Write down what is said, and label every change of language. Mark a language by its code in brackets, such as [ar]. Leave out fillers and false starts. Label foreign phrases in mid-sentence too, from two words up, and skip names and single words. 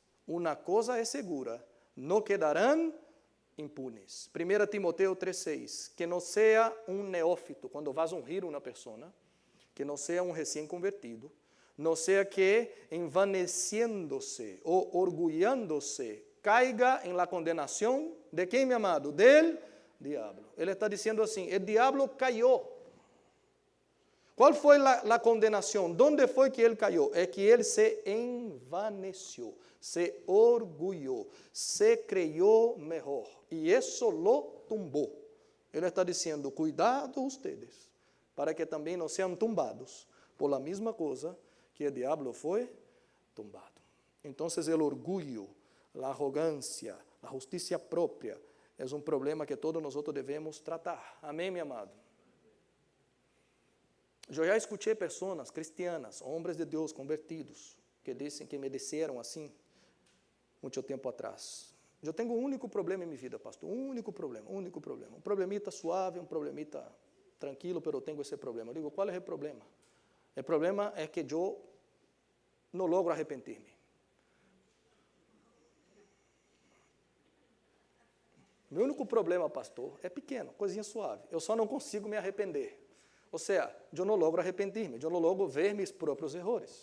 [pt] Uma coisa é segura, não quedarão impunes. 1 Timoteo 3:6, que não seja um neófito, quando vas ungir uma pessoa, que não seja um recém-convertido, não seja que, envaneciendo-se ou orgulhando-se, caiga em la condenação de quem, meu amado? Del diabo. Ele está dizendo assim, o diabo caiu. Qual foi a condenação? Onde foi que ele caiu? É que ele se envaneceu, se orgulhou, se creyó melhor. E isso lo tumbou. Ele está dizendo, cuidado ustedes, para que também não sejam tumbados por la mesma coisa que o diabo foi tumbado. [es] Entonces el orgullo, la arrogancia, la justicia propia es un problema que todos nosotros debemos tratar. Amén, mi amado. [pt] Eu já escutei pessoas cristianas, homens de Deus convertidos, que dizem que me disseram assim, muito tempo atrás. Eu tenho um único problema em minha vida, pastor, um único problema. Um problemita suave, um problemita tranquilo, mas eu tenho esse problema. Eu digo, qual é o problema? O problema é que eu não logro arrepender-me. Meu único problema, pastor, é pequeno, coisinha suave. Eu só não consigo me arrepender. Ou seja, eu não logro arrepender-me, eu não logro ver meus próprios erros.